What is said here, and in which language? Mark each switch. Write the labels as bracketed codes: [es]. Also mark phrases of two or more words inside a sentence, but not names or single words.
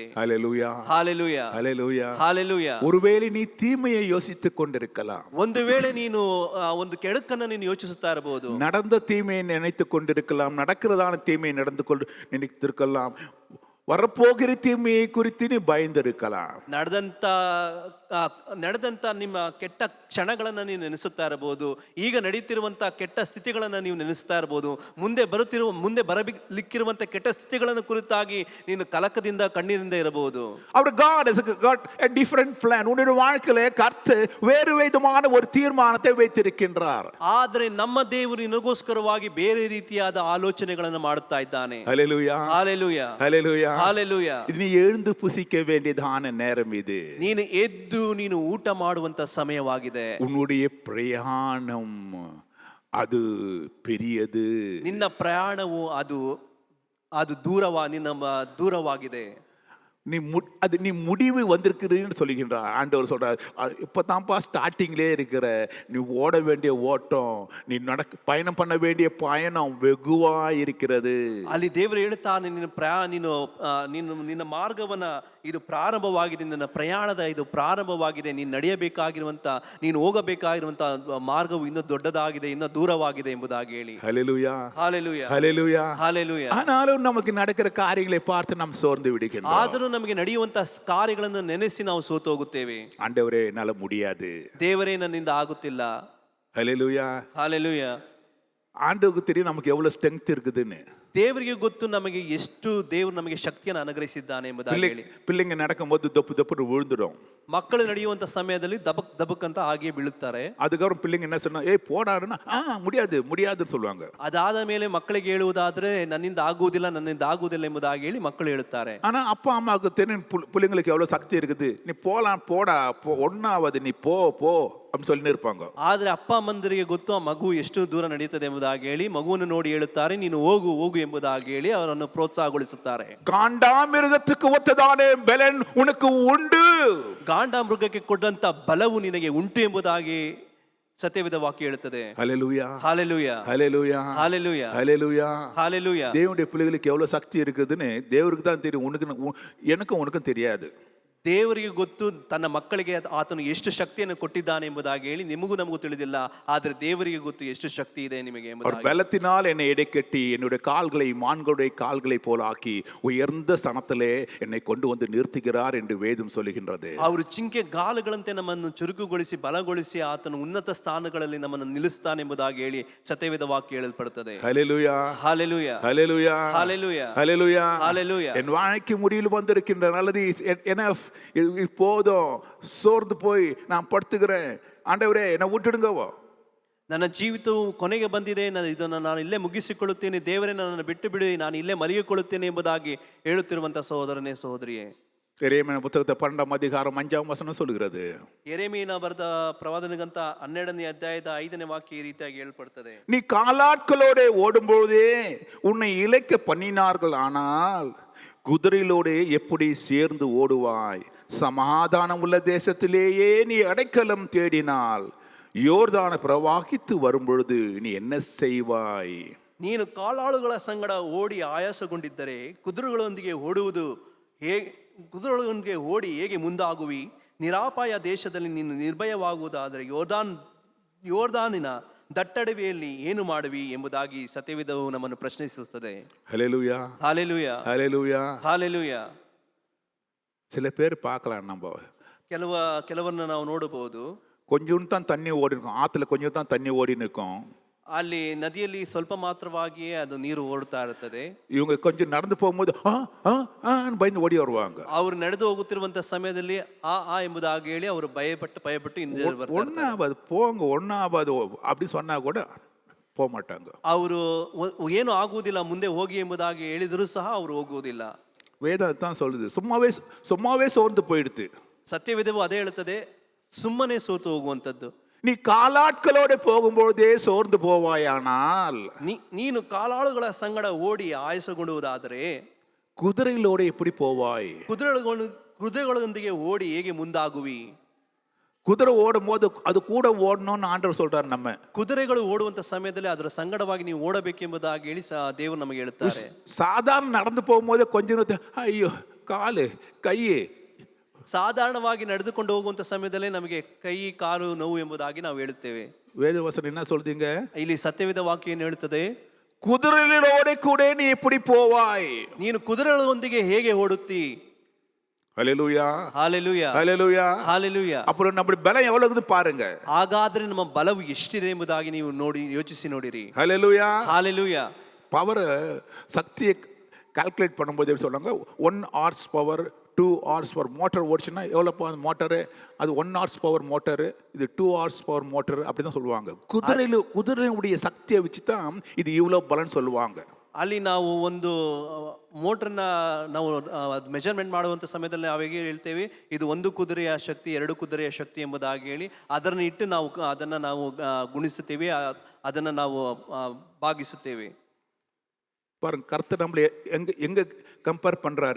[en] Hallelujah. [kn] ಹಾಲೆಲೂಯಾ. [en] Hallelujah. [kn] ಹಾಲೆಲೂಯಾ. [ta] ஒருவேளை நீ தீமையை யோசித்துக் கொண்டிருக்கலாம். [kn] ಒಂದು ವೇಳೆ ನೀನು ಒಂದು ಕೆಡುಕನ್ನ ನೀನು ಯೋಚಿಸುತ್ತಾ ಇರಬಹುದು. [ta] நடந்த தீமையை நினைத்துக் கொண்டிருக்கலாம், நடக்கிறதான தீமையை நடந்து கொண்டு நினைத்திருக்கலாம், வரப்போகிற தீமையை குறித்து நீ பயந்திருக்கலாம். [kn] ನಡೆದಂತ ನಿಮ್ಮ ಕೆಟ್ಟ ಕ್ಷಣಗಳನ್ನು ನೀವು ನೆನೆಸುತ್ತಾ ಇರಬಹುದು. ಈಗ ನಡೀತಿರುವಂತ ಕೆಟ್ಟ ಸ್ಥಿತಿಗಳನ್ನು ನೀವು ನೆನೆಸುತ್ತಾ ಇರಬಹುದು. ಮುಂದೆ ಬರಲಿಕ್ಕಿರುವಂತ ಕೆಟ್ಟ ಸ್ಥಿತಿಗಳನ್ನು ಕುರಿತಾಗಿ ನೀನು ಕಲಕದಿಂದ ಕಣ್ಣೀರಿಂದ ಇರಬಹುದು. [en] Our God has got a different plan. [ta] உன்னுடைய வாழ்க்கையிலே கர்த்தர் வேறு விதமான ஒரு தீர்மானத்தை வைத்திருக்கின்றார். [kn] ಆದರೆ ನಮ್ಮ ದೇವರು ನಿನಗೋಸ್ಕರವಾಗಿ ಬೇರೆ ರೀತಿಯಾದ ಆಲೋಚನೆಗಳನ್ನು ಮಾಡುತ್ತಾ ಇದ್ದಾನೆ. [en] Hallelujah. [kn] ಹಾಲೆಲೂಯಾ. [en] Hallelujah. [kn] ಹಾಲೆಲೂಯಾ. [ta] இது நீ எழுந்து புசிக்க வேண்டியதான நேரம் இது. [kn] ನೀನು ಎದ್ದು ನೀನು ಊಟ ಮಾಡುವಂತ ಸಮಯವಾಗಿದೆ. [ta] உன்னுடைய பிரயாணம் அது பெரியது. [kn] ನಿನ್ನ ಪ್ರಯಾಣವು ಅದು ದೂರವಾಗಿದೆ. [ta] நீ முடிவு வந்திருக்குதுன்னு சொல்லுகின்றார் ஆண்டவர். சொல்றார், இப்பதான்ப்பா ஸ்டார்டிங்லேயே இருக்கிற, நீ ஓட வேண்டிய ஓட்டம், நீ பயணம் பண்ண வேண்டிய பயணம் வெகுவா இருக்கிறது. [kn] ಅಲ್ಲಿ ದೇವರು ಹೇಳ್ತಾನೆ, ನಿನ್ನ ಮಾರ್ಗವನ್ನ ಇದು ಪ್ರಾರಂಭವಾಗಿದೆ, ನಿನ್ನ ಪ್ರಯಾಣದ ಇದು ಪ್ರಾರಂಭವಾಗಿದೆ. ನೀನು ನಡೆಯಬೇಕಾಗಿರುವಂತ, ನೀನು ಹೋಗಬೇಕಾಗಿರುವಂತ ಮಾರ್ಗವು ಇನ್ನೂ ದೊಡ್ಡದಾಗಿದೆ, ಇನ್ನೂ ದೂರವಾಗಿದೆ ಎಂಬುದಾಗಿ ಹೇಳಿ. [ta] ஹல்லேலூயா. [kn] ಹಾಲೆಲೂಯಾ. [ta] ஹல்லேலூயா. [kn] ಹಾಲೆಲೂಯಾ. [ta] ஆனாலும் நமக்கு நடக்கிற காரியங்களை பார்த்து நாம் சோர்ந்து விடுகின்றோம். [kn] ಆದರೂ ನಮಗೆ ನಡೆಯುವಂತ ಕಾರ್ಯಗಳನ್ನು ನೆನೆಸಿ ನಾವು ಸೋತು ಹೋಗುತ್ತೇವೆ. [ta] ஆண்டவரே என்னால முடியாது, [kn] ದೇವರೇ ನನ್ನಿಂದ ಆಗುತ್ತಿಲ್ಲ. [ta] ஹல்லேலூயா. [kn] ಹಾಲೆಲೂಯಾ. [ta] ஆண்டவருக்கு தெரியும் நமக்கு எவ்வளவு ஸ்ட்ரெngth இருக்குதுன்னு. [kn] ದೇವರಿಗೆ ಗೊತ್ತು ನಮಗೆ ಎಷ್ಟು ದೇವರು ನಮಗೆ ಶಕ್ತಿಯನ್ನು ಅನುಗ್ರಹಿಸಿದ್ದಾನೆ ಎಂಬುದಾಗಿ ಹೇಳಿ. [ta] பிள்ளைங்க நடக்கும்போது ದಪ್ಪು விழுந்துடும். [kn] ಮಕ್ಕಳು ನಡೆಯುವಂತ ಸಮಯದಲ್ಲಿ ದಬಕ್ ಅಂತ ಹಾಗೆ ಬೀಳುತ್ತಾರೆ. [ta] அதுக்கப்புறம் பிள்ளைங்க என்ன சொன்னா, போடாருன்னா முடியாதுன்னு சொல்லுவாங்க. [kn] ಅದಾದ ಮೇಲೆ ಮಕ್ಕಳಿಗೆ ಹೇಳುವುದಾದ್ರೆ ನನ್ನಿಂದ ಆಗುವುದಿಲ್ಲ ಎಂಬುದಾಗಿ ಹೇಳಿ ಮಕ್ಕಳು ಹೇಳುತ್ತಾರೆ. [ta] ஆனா அப்பா அம்மாவுக்கு தெரியும் பிள்ளைங்களுக்கு எவ்வளவு சக்தி இருக்குது. நீ போடா ஒண்ணாவது, நீ போ அப்படின்னு சொல்லி இருப்பாங்க. [kn] ಆದ್ರೆ ಅಪ್ಪ ಅಮ್ಮಂದರಿಗೆ ಗೊತ್ತು ಆ ಮಗು ಎಷ್ಟು ದೂರ ನಡೆಯುತ್ತದೆ ಎಂಬುದಾಗಿ ಹೇಳಿ ಮಗುವನ್ನು ನೋಡಿ ಹೇಳುತ್ತಾರೆ, ನೀನು ಹೋಗು ಎಂಬುದಾಗಿ ಹೇಳಿ ಅವರನ್ನು ಪ್ರೋತ್ಸಾಹಗೊಳಿಸುತ್ತಾರೆ. [ta] காண்டாமிருகத்துக்கு ஒத்ததான பெலன் உனக்கு உண்டு. [kn] ಗಾಂಡಾಮೃಗಕ್ಕೆ ಕೊಟ್ಟಂತ ಬಲವು ನಿನಗೆ ಉಂಟು ಎಂಬುದಾಗಿ ಸತ್ಯವೇದ ವಾಕ್ಯ ಹೇಳುತ್ತದೆ. [ta] ஹல்லேலூயா. ஹalleluya. ஹல்லேலூயா. ஹalleluya. ஹல்லேலூயா. ஹalleluya. தேவனுடைய பிள்ளைகளுக்கு எவ்வளவு சக்தி இருக்குதுன்னு தேவருக்கு தான் தெரியும். உனக்கும் தெரியாது. [kn] ದೇವರಿಗೆ ಗೊತ್ತು ತನ್ನ ಮಕ್ಕಳಿಗೆ ಆತನು ಎಷ್ಟು ಶಕ್ತಿಯನ್ನು ಕೊಟ್ಟಿದ್ದಾನೆ ಎಂಬುದಾಗಿ ಹೇಳಿ ನಮಗೂ ತಿಳಿದಿಲ್ಲ. ಆದರೆ ದೇವರಿಗೆ ಗೊತ್ತು ಎಷ್ಟು ಶಕ್ತಿ ಇದೆ ನಿಮಗೆ ಎಂಬುದಾಗಿ. [ta] பலத்தினால் என்னை எடைக்கட்டி என்னுடைய கால்களை மான்களுடைய கால்களை போல ஆக்கி உயர்ந்த ஸ்தானத்திலே என்னை கொண்டு வந்து நிறுத்துகிறார் என்று வேதம் சொல்லுகின்றது. [kn] ಅವರು ಜಿಂಕೆ ಗಾಲುಗಳಂತೆ ನಮ್ಮನ್ನು ಚುರುಕುಗೊಳಿಸಿ ಬಲಗೊಳಿಸಿ ಆತನು ಉನ್ನತ ಸ್ಥಾನಗಳಲ್ಲಿ ನಮ್ಮನ್ನು ನಿಲ್ಲಿಸ್ತಾನೆ ಎಂಬುದಾಗಿ ಹೇಳಿ ಸತ್ಯವೇದ ವಾಕ್ಯ ಹೇಳಲ್ಪಡುತ್ತದೆ. [ta] ஹல்லேலூயா. ஹalleluya. ஹல்லேலூயா. ஹalleluya. ஹல்லேலூயா. ஹalleluya. என் வாழ்க்கை முடிவில் வந்திருக்கின்ற நல்லது எனஃப், போதும், சோர்ந்து போய் நான் படுத்துக்கிறேன், ஆண்டவரே என்னை விட்டுடுங்கவோ. [kn] ನನ್ನ ಜೀವಿತವು ಕೊನೆಗೆ ಬಂದಿದೆ, ಇದನ್ನು ನಾನು ಇಲ್ಲೇ ಮುಗಿಸಿಕೊಳ್ಳುತ್ತೇನೆ, ದೇವರೇ ನನ್ನನ್ನು ಬಿಟ್ಟು ಬಿಡಿ, ನಾನು ಇಲ್ಲೇ ಮಲಗಿಕೊಳ್ಳುತ್ತೇನೆ ಎಂಬುದಾಗಿ ಹೇಳುತ್ತಿರುವಂತಹ ಸಹೋದರನೇ ಸಹೋದರಿಯೇ, [ta] எரேமியா புத்தகத்தை 12ஆம் அதிகாரம் 5ஆம் வசனம் சொல்கிறது. [kn] ಯೆರೆಮೀಯನ ಬರೆದ ಪ್ರವಾದನೆಗಂತ 12ನೇ ಅಧ್ಯಾಯದ 5ನೇ ವಾಕ್ಯ ಈ ರೀತಿಯಾಗಿ ಹೇಳಲ್ಪಡುತ್ತದೆ. [ta] நீ காலாட்களோட ஓடும்போதே உன்னை இளைக்க பண்ணினார்கள், ஆனால் குதிரையிலோடு எப்படி சேர்ந்து ஓடுவாய்? சமாதானம் உள்ள தேசத்திலேயே நீ அடைக்கலம் தேடினால் யோர்தானை பிரவாகித்து வரும்பொழுது நீ என்ன செய்வாய்? [kn] ನೀನು ಕಾಲಾಳುಗಳ ಸಂಗಡ ಓಡಿ ಆಯಾಸಗೊಂಡಿದ್ದರೆ ಕುದುರೆಗಳೊಂದಿಗೆ ಓಡಿ ಹೇಗೆ ಮುಂದಾಗುವಿ? ನಿರಾಪಾಯ ದೇಶದಲ್ಲಿ ನೀನು ನಿರ್ಭಯವಾಗುವುದಾದರೆ ಯೋರ್ದಾನಿನ ದಟ್ಟಡವಿಯಲ್ಲಿ ಏನು ಮಾಡುವಿ ಎಂಬುದಾಗಿ ಸತ್ಯವೇದವು ನಮ್ಮನ್ನು ಪ್ರಶ್ನಿಸುತ್ತದೆ. [ta] ஹல்லேலூயா. ஹalleluya. ஹல்லேலூயா. ஹalleluya. சில பேர் பார்க்கலாம், நம்ம [kn] ಕೆಲವರನ್ನ ನಾವು ನೋಡಬಹುದು, [ta] கொஞ்சம் தான் தண்ணி ஓடி இருக்கும், ஆத்துல கொஞ்சம் தான் தண்ணி ஓடி நிற்கும், [kn] ಅಲ್ಲಿ ನದಿಯಲ್ಲಿ ಸ್ವಲ್ಪ ಮಾತ್ರವಾಗಿಯೇ ಅದು ನೀರು ಓಡ್ತಾ ಇರುತ್ತದೆ. [ta] இவங்க கொஞ்சம் நடந்து போகும்போது பயந்து ஓடி வருவாங்க. [kn] ಅವರು ನಡೆದು ಹೋಗುತ್ತಿರುವಂತಹ ಸಮಯದಲ್ಲಿ ಎಂಬುದಾಗಿ ಹೇಳಿ ಅವರು ಭಯಪಟ್ಟು ಹಿಂದೆ ಬರ್ತಾರೆ. [ta] ஒன்னாவது போங்க, ஒன்னாவது அப்படி சொன்னா கூட போக மாட்டாங்க. [kn] ಅವರು ಏನು ಆಗುವುದಿಲ್ಲ ಮುಂದೆ ಹೋಗಿ ಎಂಬುದಾಗಿ ಹೇಳಿದರೂ ಸಹ ಅವರು ಹೋಗುವುದಿಲ್ಲ. [ta] வேதம் தான் சொல்லுது, சும்மாவே சோர்ந்து போயிடுது. [kn] ಸತ್ಯವೇದವು ಅದೇ ಹೇಳುತ್ತದೆ, ಸುಮ್ಮನೆ ಸೋತು ಹೋಗುವಂಥದ್ದು. [ta] நீ காலாட்களோட போகும்போதே சோர்ந்து போவாயானால் [kn] ನೀನು ಕಾಲಾಳುಗಳ ಸಂಗಡ ಓಡಿ ಆಯಾಸಗೊಳ್ಳುವುದಾದರೆ [ta] குதிரைகளோட எப்படி போவாய்? [kn] ಕುದುರೆಗಳೊಂದಿಗೆ ಓಡಿ ಹೇಗೆ ಮುಂದಾಗುವಿ? [ta] குதிரை ஓடும் போது அது கூட ஓடணும்னு ஆண்டவர் சொல்றாரு. நம்ம [kn] ಕುದುರೆಗಳು ಓಡುವಂತ ಸಮಯದಲ್ಲಿ ಅದರ ಸಂಗಡವಾಗಿ ನೀವು ಓಡಬೇಕೆಂಬುದಾಗಿ ಹೇಳಿ ದೇವರು ನಮಗೆ ಹೇಳುತ್ತಾರೆ. [ta] சாதாரண நடந்து போகும்போது கொஞ்சம் ஐயோ காலு ಕೈ, [kn] ಸಾಧಾರಣವಾಗಿ ನಡೆದುಕೊಂಡು ಹೋಗುವಂತ ಸಮಯದಲ್ಲೇ ನಮಗೆ ಕೈ ಕಾಲು ನೋವು ಎಂಬುದಾಗಿ ನಾವು ಹೇಳುತ್ತೇವೆ. [ta] வேதவசனம் என்ன சொல்றீங்க? [kn] ಇಲ್ಲಿ ಸತ್ಯವೇದ ವಾಕ್ಯ ಏನು ಹೇಳುತ್ತದೆ? [ta] குதிரைகளோட கூட நீ எப்படி போவாய்? [kn] ನೀನು ಕುದುರೆಗಳೊಂದಿಗೆ ಹೇಗೆ ಓಡುತ್ತಿ? [ta] ஹல்லேலூயா, [kn] ಹಾಲೆಲೂಯಾ, [ta] ஹல்லேலூயா, [kn] ಹಾಲೆಲೂಯಾ. [ta] அப்புறம் நம்ம பலம் எவ்வளவுன்னு பாருங்க. [kn] ಹಾಗಾದ್ರೆ ನಮ್ಮ ಬಲವು ಎಷ್ಟಿದೆ ಎಂಬುದಾಗಿ ನೀವು ಯೋಚಿಸಿ ನೋಡಿರಿ. [ta] ஹல்லேலூயா, [kn] ಹಾಲೆಲೂಯಾ. [ta] பவர் சக்தியை கால்குலேட் பண்ணும்போது எப்படி சொல்றாங்க? 1 [en] horse power [ta] 2 [en] horse power [ta] மோட்டர் ஓடிச்சுன்னா எவ்வளோ அந்த மோட்டரு? அது 1 [en] horse power [ta] மோட்டரு, இது 2 [en] horse power [ta] மோட்டர் அப்படி தான் சொல்லுவாங்க. குதிரையுடைய சக்தியை வச்சு தான் இது இவ்வளோ பலன்னு சொல்லுவாங்க. [kn] ಅಲ್ಲಿ ನಾವು ಒಂದು ಮೋಟ್ರನ್ನ ನಾವು ಮೆಜರ್ಮೆಂಟ್ ಮಾಡುವಂಥ ಸಮಯದಲ್ಲಿ ನಾವೇಗೆ ಹೇಳ್ತೇವೆ, ಇದು 1 ಕುದುರೆಯ ಶಕ್ತಿ 2 ಕುದುರೆಯ ಶಕ್ತಿ ಎಂಬುದಾಗಿ ಹೇಳಿ ಅದನ್ನು ಇಟ್ಟು ನಾವು ಅದನ್ನು ನಾವು ಗುಣಿಸುತ್ತೇವೆ, ಅದನ್ನು ನಾವು ಭಾಗಿಸುತ್ತೇವೆ. [ta] பாருங்க, கர்த்தர் நம்மளை எங்க கம்பேர் பண்றாரு